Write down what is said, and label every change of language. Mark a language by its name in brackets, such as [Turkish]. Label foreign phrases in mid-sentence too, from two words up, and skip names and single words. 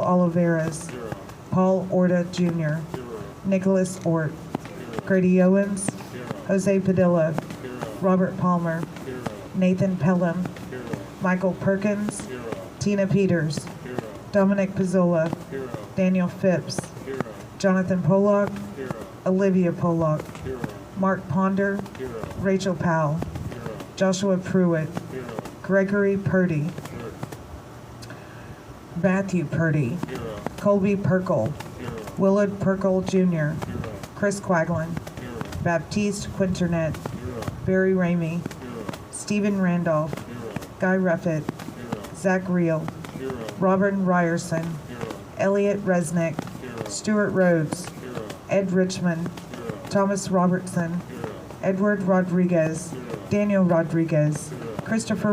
[English] Oliveras, Paul Orta Jr., Nicholas Ort, Grady Owens, Jose Padilla, Robert Palmer, Nathan Pelham, Michael Perkins, Tina Peters, Dominic Pizzola, Daniel Phipps, Jonathan Pollock, Olivia Pollock, Mark Ponder, Rachel Powell, Joshua Pruitt, Gregory Purdy, Matthew Purdy, Colby Perkle, Willard Perkle Jr., Chris Quaglin, Baptiste Quinternet, Barry Ramey, Stephen Randolph, Guy Ruffett, Zach Reel, Robert Ryerson, Elliot Resnick, Stuart Rhodes, Ed Richmond, Thomas Robertson, Edward Rodriguez, Daniel Rodriguez, Christopher